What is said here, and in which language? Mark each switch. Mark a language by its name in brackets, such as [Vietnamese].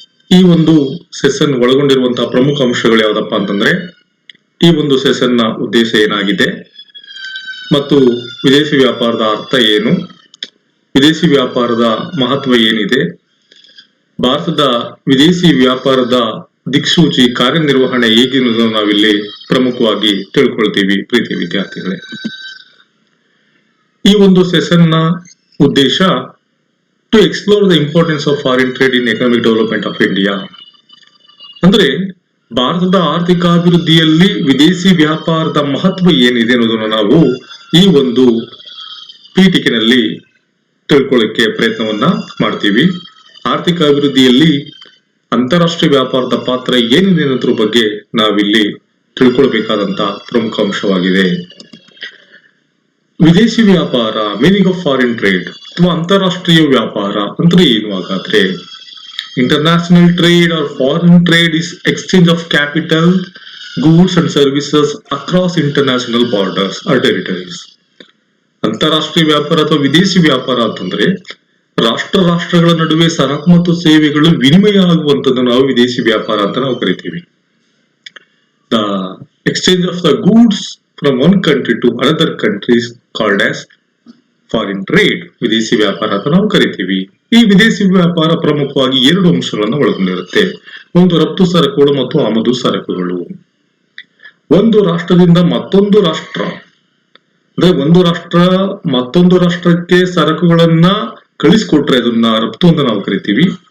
[Kannada] ಈ ಒಂದು ಸೆಷನ್ ಒಳಗೊಂಡಿರುವಂತಹ ಪ್ರಮುಖ ಅಂಶಗಳು ಯಾವ್ದಪ್ಪ ಅಂತಂದ್ರೆ, ಈ ಒಂದು ಸೆಷನ್ ನ ಉದ್ದೇಶ ಏನಾಗಿದೆ ಮತ್ತು ವಿದೇಶಿ ವ್ಯಾಪಾರದ ಅರ್ಥ ಏನು, ವಿದೇಶಿ ವ್ಯಾಪಾರದ ಮಹತ್ವ ಏನಿದೆ, ಭಾರತದ ವಿದೇಶಿ ವ್ಯಾಪಾರದ ದಿಕ್ಸೂಚಿ ಕಾರ್ಯನಿರ್ವಹಣೆ ಹೇಗಿರುವುದನ್ನು ನಾವಿಲ್ಲಿ ಪ್ರಮುಖವಾಗಿ ತಿಳ್ಕೊಳ್ತೀವಿ. ಪ್ರೀತಿ ವಿದ್ಯಾರ್ಥಿಗಳೇ, ಈ ಒಂದು ಸೆಷನ್ ನ ಉದ್ದೇಶ [English] to explore the importance of foreign trade in economic development of India. [Kannada] ಅಂದ್ರೆ ಭಾರತದ ಆರ್ಥಿಕ ಅಭಿವೃದ್ಧಿಯಲ್ಲಿ ವಿದೇಶಿ ವ್ಯಾಪಾರದ ಮಹತ್ವ ಏನಿದೆ ಅನ್ನೋದನ್ನು ನಾವು ಈ ಒಂದು ಪೀಠಿಕೆನಲ್ಲಿ ತಿಳ್ಕೊಳ್ಳಿಕ್ಕೆ ಪ್ರಯತ್ನವನ್ನ ಮಾಡ್ತೀವಿ. ಆರ್ಥಿಕ ಅಭಿವೃದ್ಧಿಯಲ್ಲಿ ಅಂತಾರಾಷ್ಟ್ರೀಯ ವ್ಯಾಪಾರದ ಪಾತ್ರ ಏನಿದೆ ಅನ್ನೋದ್ರ ಬಗ್ಗೆ ನಾವಿಲ್ಲಿ ತಿಳ್ಕೊಳ್ಬೇಕಾದಂತ ಪ್ರಮುಖ ಅಂಶವಾಗಿದೆ. ವಿದೇಶಿ ವ್ಯಾಪಾರ, [English] meaning of foreign trade [Kannada] ಅಥವಾ ಅಂತಾರಾಷ್ಟ್ರೀಯ ವ್ಯಾಪಾರ ಅಂದ್ರೆ ಏನು ಹಾಗಾದ್ರೆ? [English] International trade or foreign trade is exchange of capital, goods and services across international borders or territories. [Kannada] ಅಂತಾರಾಷ್ಟ್ರೀಯ ವ್ಯಾಪಾರ ಅಥವಾ ವಿದೇಶಿ ವ್ಯಾಪಾರ ಅಂತಂದ್ರೆ ರಾಷ್ಟ್ರಗಳ ನಡುವೆ ಸರಕು ಮತ್ತು ಸೇವೆಗಳು ವಿನಿಮಯ ಆಗುವಂತದ್ದು ನಾವು ವಿದೇಶಿ ವ್ಯಾಪಾರ ಅಂತ ನಾವು ಕರಿತೀವಿ. [English] The exchange of the goods from one country to another country is called as foreign trade. [Kannada] ವಿದೇಶಿ ವ್ಯಾಪಾರ ಅಂತ ನಾವು ಕರಿತೀವಿ. ಈ ವಿದೇಶಿ ವ್ಯಾಪಾರ ಪ್ರಮುಖವಾಗಿ 2 ಅಂಶಗಳನ್ನು ಒಳಗೊಂಡಿರುತ್ತೆ. ಒಂದು ರಫ್ತು ಸರಕುಗಳು ಮತ್ತು ಆಮದು ಸರಕುಗಳು. ಒಂದು ರಾಷ್ಟ್ರದಿಂದ ಮತ್ತೊಂದು ರಾಷ್ಟ್ರ, ಅಂದ್ರೆ ಒಂದು ರಾಷ್ಟ್ರ ಮತ್ತೊಂದು ರಾಷ್ಟ್ರಕ್ಕೆ ಸರಕುಗಳನ್ನ ಕಳಿಸಿಕೊಟ್ರೆ ಅದನ್ನ ರಫ್ತು ಅಂತ ನಾವು ಕರಿತೀವಿ.